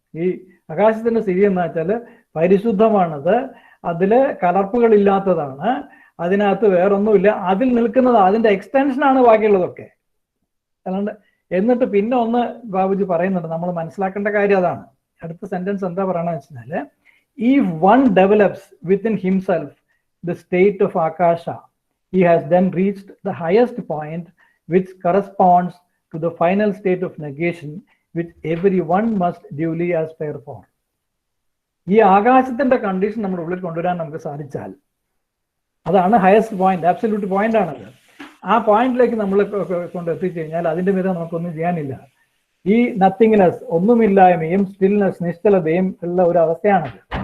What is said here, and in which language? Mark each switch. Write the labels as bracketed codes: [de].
[ml] ഈ ആകാശത്തിന്റെ സ്ഥിതി എന്ന് വെച്ചാൽ പരിശുദ്ധമാണത്, അതില് കലർപ്പുകൾ ഇല്ലാത്തതാണ്, അതിനകത്ത് വേറൊന്നുമില്ല, അതിൽ നിൽക്കുന്നത് അതിന്റെ എക്സ്റ്റൻഷനാണ് ബാക്കിയുള്ളതൊക്കെ. അല്ലാണ്ട് എന്നിട്ട് പിന്നെ ഒന്ന് ബാബുജി പറയുന്നുണ്ട്, നമ്മൾ മനസ്സിലാക്കേണ്ട കാര്യം അതാണ്. അടുത്ത സെന്റൻസ് എന്താ പറയണെന്ന് വെച്ചാല് [en] if one develops within himself the state of akasha, he has then reached the highest point which corresponds to the final state of negation which everyone must duly aspire for. [ml] ഈ ആകാശത്തിന്റെ condition നമ്മുടെ ഉള്ളിൽ കൊണ്ടുവരാൻ നമുക്ക് സാധിച്ചാൽ അതാണ് highest point, absolute point ആണത്. ആ പോയിന്റിലേക്ക് നമ്മൾ കൊണ്ടെത്തിച്ചു കഴിഞ്ഞാൽ അതിന്റെ മീതെ നമുക്കൊന്നും ചെയ്യാനില്ല. ഈ നത്തിങ്നെസ്, ഒന്നുമില്ലായ്മയും സ്റ്റിൽനെസ്, നിശ്ചലതയും ഉള്ള ഒരു അവസ്ഥയാണത്.